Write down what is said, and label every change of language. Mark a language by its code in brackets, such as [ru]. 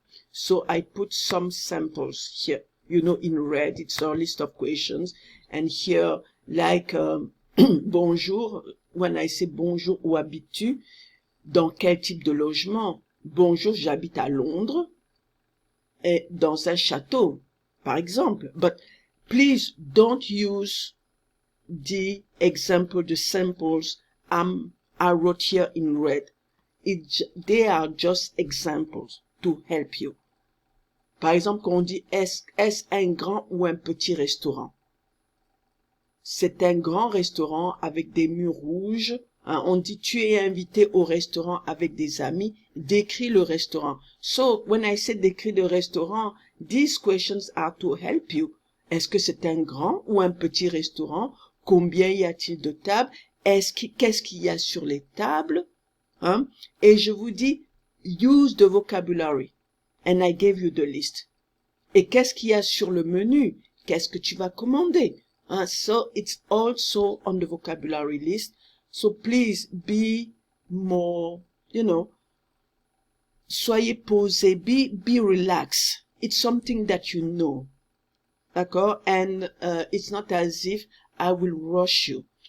[en] So I put some samples here. In red, it's our list of questions. And here, like bonjour, when I say bonjour, [fr] où habites-tu? Dans quel type de logement? Bonjour, j'habite à Londres. Et dans un château, par exemple. [en] But please don't use the example, the samples I wrote here in red. They are just examples to help you. [fr] Par exemple, quand on dit est-ce un grand ou un petit restaurant? C'est un grand restaurant avec des murs rouges. On dit tu es invité au restaurant avec des amis. Décris le restaurant. [en] So when I say [fr] décris le restaurant, [en] these questions are to help you. [fr] Est-ce que c'est un grand ou un petit restaurant? Combien y a-t-il de tables? Qu'est-ce qu'il y a sur les tables? Et je vous dis, [en] use the vocabulary. And I gave you the list. [fr] Et qu'est-ce qu'il y a sur le menu? Qu'est-ce que tu vas commander? [en] So it's also on the vocabulary list. So please be more, [fr] soyez posé, [en] be relaxed. It's something that you know. [fr] D'accord? [en] And it's not as if I will rush you.